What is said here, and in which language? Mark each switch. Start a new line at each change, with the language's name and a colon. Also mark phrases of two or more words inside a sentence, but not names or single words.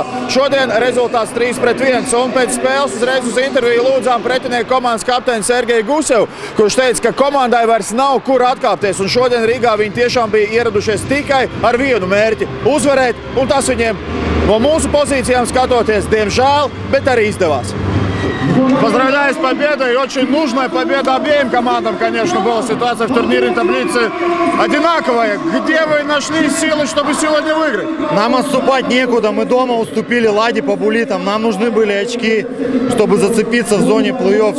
Latvian: Šodien rezultāts 3-1, un pēc spēles uzreiz uz interviju lūdzām pretinieku komandas kapteini Sergeju Gusevu, kurš teica, ka komandai vairs nav kur atkāpties, un šodien Rīgā viņi tiešām bija ieradušies tikai ar vienu mērķi – uzvarēt, un tas viņiem no mūsu pozīcijām skatoties, diemžēл, bet arī издавалось.
Russian: Поздравляю с победой. Очень нужная победа обеим командам, конечно, была ситуация в турнирной таблице одинаковая. Где вы нашли силы, чтобы сегодня выиграть? Нам отступать некуда. Мы дома уступили Ладе по буллитам. Нам нужны были очки, чтобы зацепиться в зоне плей-офф.